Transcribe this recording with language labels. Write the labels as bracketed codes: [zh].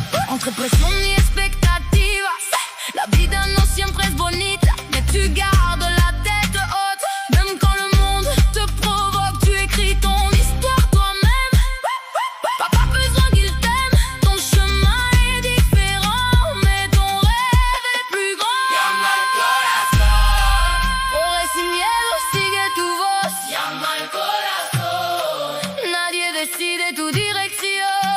[es] Entre presión y expectativas, la vida no siempre es bonita, [fr] mais tu gardes la tête haute. Même quand le monde te provoque, tu écris ton histoire toi-même. Pas besoin qu'il t'aime, ton chemin est différent, mais ton rêve est plus grand. [es] Llama al corazón, corre sin miedo, sigue tu voz. Llama al corazón, nadie decide tu dirección.